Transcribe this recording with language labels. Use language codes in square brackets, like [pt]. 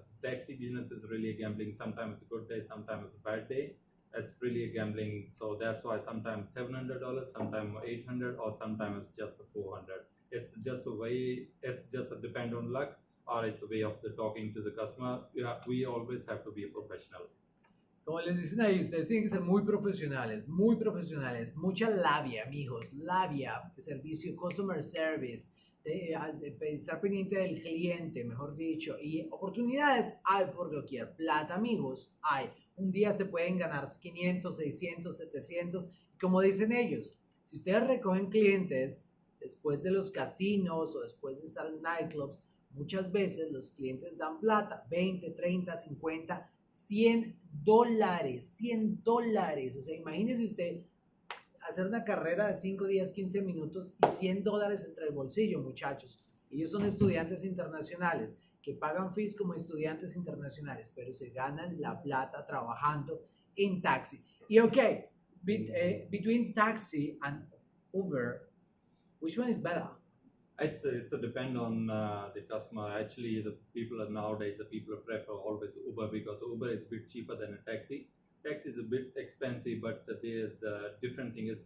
[en] Taxi business is really a gambling. Sometimes it's a good day, sometimes it's a bad day. It's really a gambling. So that's why sometimes $700, sometimes 800, or sometimes it's just 400. It's just a way. It's just a depend on luck, or it's a way of the talking to the customer. Yeah, we always have to be a professional. [es] Como les dicen ahí, ustedes tienen que ser muy profesionales, mucha labia, mijos, labia, servicio, customer service, estar pendiente del cliente, mejor dicho, y oportunidades hay por doquier, plata, amigos, hay. Un día se pueden ganar 500, 600, 700, y como dicen ellos, si ustedes recogen clientes después de los casinos o después de estar en nightclubs, muchas veces los clientes dan plata, 20, 30, 50, $100, $100. O sea, imagínese usted hacer una carrera de 5 días, 15 minutos y $100 entre el bolsillo, muchachos. Ellos son estudiantes internacionales que pagan fees como estudiantes internacionales, pero se ganan la plata trabajando en taxi. [en] Y ok, between taxi and Uber, which one is better? It's a depend on the customer. Actually, the people are nowadays the people prefer always Uber, because Uber is a bit cheaper than a taxi. Taxi is a bit expensive, but there's a different thing.